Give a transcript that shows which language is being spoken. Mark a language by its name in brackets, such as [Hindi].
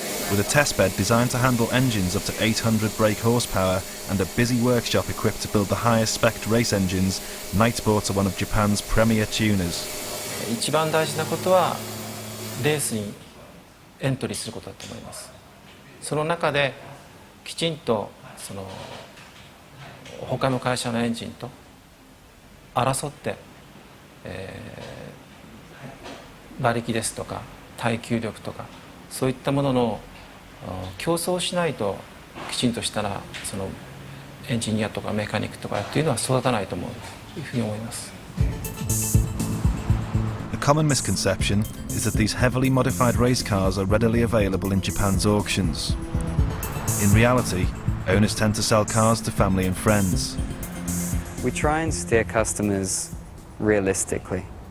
[English] With a test bed designed to handle engines up to 800 brake horsepower and a busy workshop equipped to build the highest spec race engines, Knightsports are one of Japan's premier tuners. [Japanese] 一番大事なことはレースにエントリーすることだと思います。その中できちんとその他の会社のエンジンと争って、馬力ですとか耐久力とかそういったものの競争しないときちんとしたらそのエンジニアとかメカニックとかっていうのは育たないと思うというふうに思います。 [English] A common misconception is that these heavily modified race cars are readily available in Japan's auctions. In reality, owners tend to sell cars to family and friends. We try and steer customers realistically.